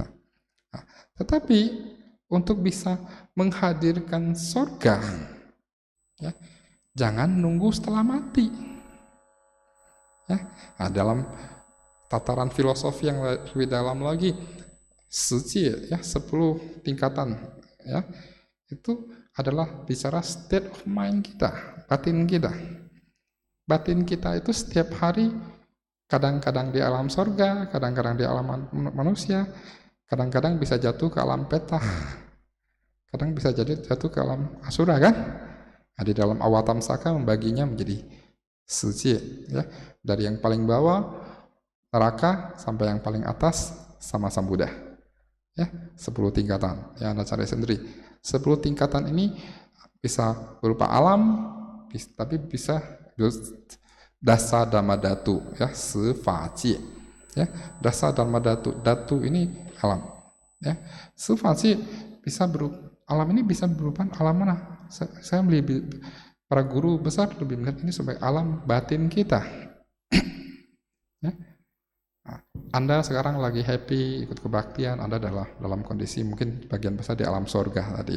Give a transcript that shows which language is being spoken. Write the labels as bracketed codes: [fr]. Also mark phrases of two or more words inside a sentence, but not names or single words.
[id] Nah, tetapi untuk bisa menghadirkan surga, ya, jangan nunggu setelah mati. Ya. Nah, dalam tataran filosofi yang lebih dalam lagi, 10 ya, 10 tingkatan, ya, itu adalah bicara [en] state of mind [id] kita, batin kita. Batin kita itu setiap hari kadang-kadang di alam sorga, kadang-kadang di alam manusia, kadang-kadang bisa jatuh ke alam peta, kadang bisa jatuh ke alam asura kan? Nah, di dalam Awatam Saka membaginya menjadi 10, ya, dari yang paling bawah neraka sampai yang paling atas sama Sang Buddha, ya, 10 tingkatan. Ya, Anda cari sendiri. 10 tingkatan ini bisa berupa alam, tapi bisa [pi] dasa dhamma datu, [id] ya, sefaci, ya, [pi] dasa dhamma datu. [id] Datu ini alam, ya. Sefaci bisa alam ini bisa berupa alam mana? Saya lebih, para guru besar lebih melihat ini sebagai alam batin kita. Ya. Nah, Anda sekarang lagi happy ikut kebaktian, Anda dalam kondisi mungkin bagian besar di alam sorga tadi, ya.